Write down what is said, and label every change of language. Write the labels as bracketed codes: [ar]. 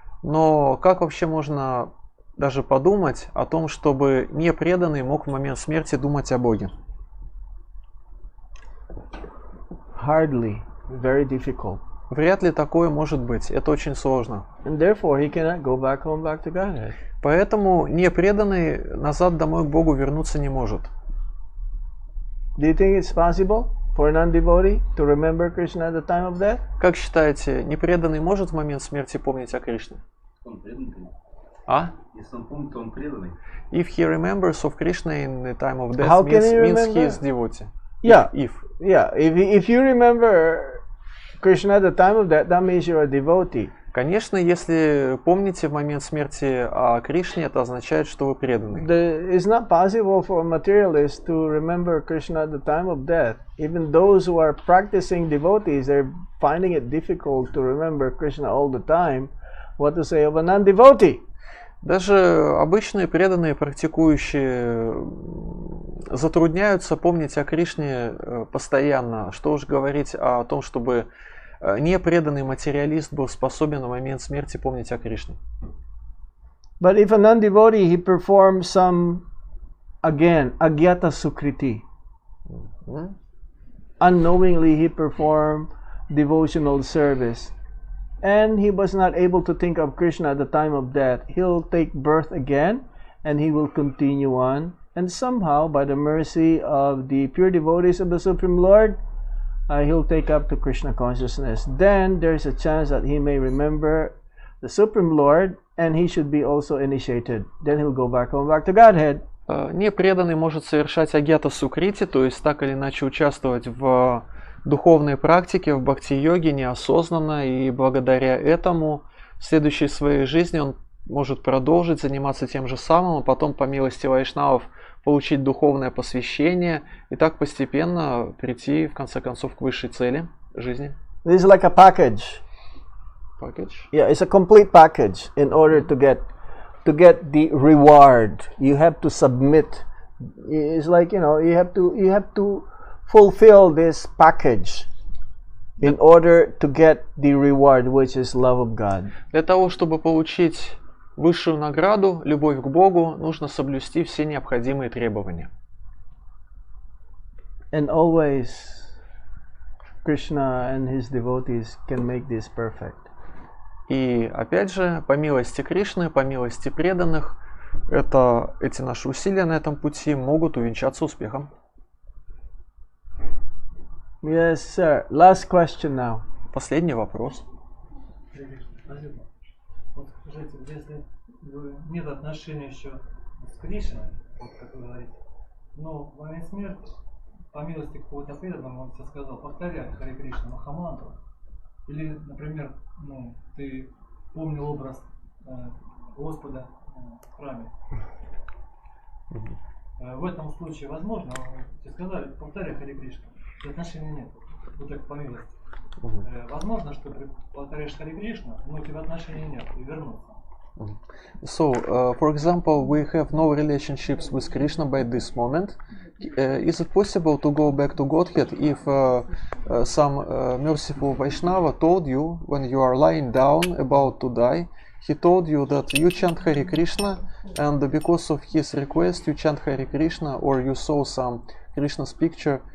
[ru] Но как вообще можно даже подумать о том, чтобы непреданный мог в момент смерти думать о Боге? [en] Hardly, very difficult. [ru] Вряд ли такое может быть. Это очень сложно. [en] And therefore, he cannot go back home, back to Godhead. [ru] Поэтому непреданный назад домой к Богу вернуться не может. [en] Do you think it's possible for a non-devotee to remember Krishna at the time of death? [ru] Как считаете, непреданный может в момент смерти помнить о Кришне? Он преданный. А? Если он помнит, то он преданный. [en] If he remembers of Krishna in the time of death, How can he means he remember? is devotee. Yeah. If If you remember Krishna at the time of death, that means you're a devotee. [ru] Конечно, если помните в момент смерти о Кришне, это означает, что вы преданный. [en] It's not possible for a materialist to remember Krishna at the time of death. Even those who are practicing devotees, they're finding it difficult to remember Krishna all the time. What to say of a non-devotee? [ru] Даже обычные преданные практикующие затрудняются помнить о Кришне постоянно. Что уж говорить о том, чтобы непреданный материалист был способен в момент смерти помнить о Кришне. [en] But if a non-devotee, he performs some, again, agyata sukriti. Unknowingly he performed devotional service. And he was not able to think of Krishna at the time of death. He'll take birth again and he will continue on. And somehow, by the mercy of the pure devotees of the Supreme Lord, he'll take up to Krishna consciousness. Then there's a chance that he may remember the Supreme Lord and he should be also initiated. Then he'll go back home, back to Godhead. [ru] Непреданный может совершать агьята сукрити, то есть так или иначе участвовать в духовной практике, в бхакти-йоге неосознанно, и благодаря этому в следующей своей жизни он может продолжить заниматься тем же самым, а потом по милости вайшнавов получить духовное посвящение и так постепенно прийти в конце концов к высшей цели жизни. [en] This is like a package. Package? Yeah, it's a complete package. In order to get the reward, you have to submit. It's like, you know, you have to fulfill this package in order to get the reward, which is love of God. [ru] Для того, чтобы получить высшую награду, любовь к Богу, нужно соблюсти все необходимые требования. [en] And always Krishna and his devotees can make this perfect. [ru] И опять же, по милости Кришны, по милости преданных, эти наши усилия на этом пути могут увенчаться успехом. [en] Yes, sir. Last question now. [ru] Последний вопрос. Вот скажите, если нет отношения еще с Кришной, вот как вы говорите, но в момент смерти, по милости какого-то преданного, он тебе сказал, повторяй Харе Кришна Махамантру, или, например, ты помнил образ Господа в храме. В этом случае возможно, тебе сказали, повторяй Харе Кришна, отношения нет, вот так по милости. Возможно, что ты повторяешь Харе Кришна, но у тебя отношений нет, и вернуться. [en] So, for example, we have no relationships with Krishna by this moment. Is it possible to go back to Godhead if some merciful Vaishnava told you when you are lying down about to die, he told you that you chant Hare Krishna, and because of his request you chant Hare Krishna, or you saw some Krishna's picture?